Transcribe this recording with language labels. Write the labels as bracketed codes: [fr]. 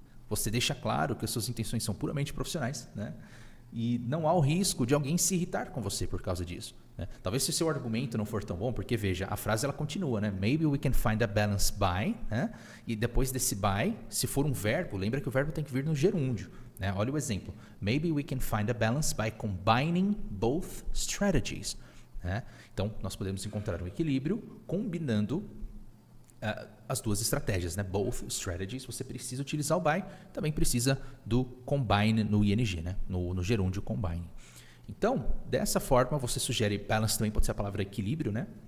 [pt] Você deixa claro que as suas intenções são puramente profissionais, né? E não há o risco de alguém se irritar com você por causa disso. Né? Talvez se o seu argumento não for tão bom, porque veja, a frase ela continua, né? [en] Maybe we can find a balance by, [pt] né? E depois desse by, se for um verbo, lembra que o verbo tem que vir no gerúndio. Né? Olha o exemplo. [en] Maybe we can find a balance by combining both strategies. [pt] Né? Então, nós podemos encontrar um equilíbrio combinando as duas estratégias, né? Both strategies, você precisa utilizar o by, também precisa do combine no ing, né? No gerúndio combine. Então, dessa forma, você sugere balance também pode ser a palavra equilíbrio, né?